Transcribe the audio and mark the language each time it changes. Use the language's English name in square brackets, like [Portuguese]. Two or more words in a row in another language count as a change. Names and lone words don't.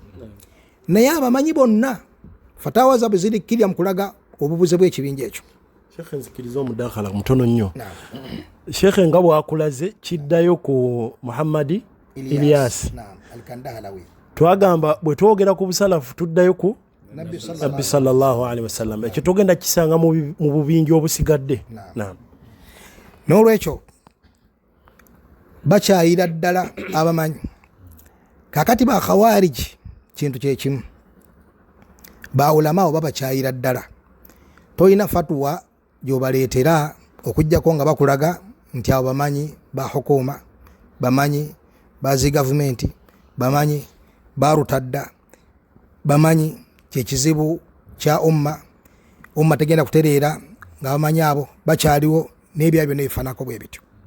[Ganda] Naye abamanyi bonna fatawa zaabwe zirikkirya mu kulaga obubuze bw'ekibinja ekyo. Sheikh, nzikiriza omudakhala mutono nnyo. Sheikh, nga bwakulaze kiddayo ku Muhammad Ilyas. Twagamba bwe twogera ku busalafu tuddayo ku Nabbi [Arabic] صلى الله عليه وسلم. [Ganda] Ekyo tugenda kisanga mu bubinja obusigadde. N'olwekyo bakyayira ddala abamanyi. Kakati ba khawariji kintu kyekimu, bawulamawo babakyayira ddala. Toyina fatuwa gyobaleetera okujjako nga bakulaga nti abo bamanyi ba hukuma, bamanyi bazi gavumenti, bamanyi barutadda, bamanyi kyekizibu kya umma tegenda kutereera nga bamanyi abo bakyaliwo, n'ebyabyo nebifanako bwe bityo.